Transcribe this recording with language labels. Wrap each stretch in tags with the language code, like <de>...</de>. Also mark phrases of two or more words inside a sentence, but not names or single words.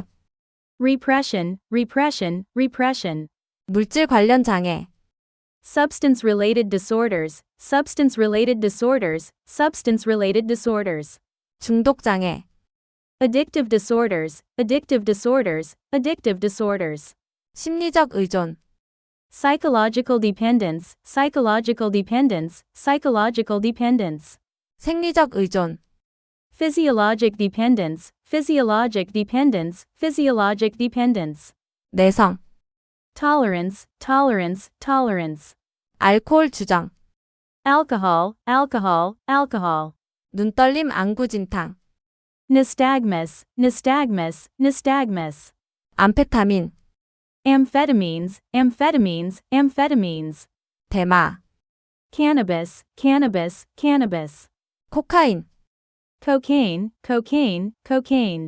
<en>Repression, repression, repression.</en> <ko>물질 관련 장애,</ko> <en>Substance-related disorders, substance-related disorders, substance-related disorders.</en> <ko>중독 장애,</ko> <en>Addictive disorders, addictive disorders, addictive disorders.</en> <ko>심리적 의존,</ko> <en>Psychological dependence, psychological dependence, psychological dependence.</en> <ko>생리적 의존,</ko> <en>Physiologic dependence, physiologic dependence, physiologic dependence.</en> <ko>내성,</ko> <en>Tolerance, tolerance, tolerance.</en> <ko>알코올 주정,</ko> <en>Alcohol, alcohol, alcohol.</en> <ko>눈떨림 안구진탕,</ko> <en>Nystagmus, nystagmus, nystagmus.</en> <ko>암페타민,</ko> <en>Amphetamines, amphetamines, amphetamines.</en> <ko>대마,</ko> <en>Cannabis, cannabis, cannabis.</en> <ko>코카인,</ko> <en>Cocaine, cocaine, cocaine.</en>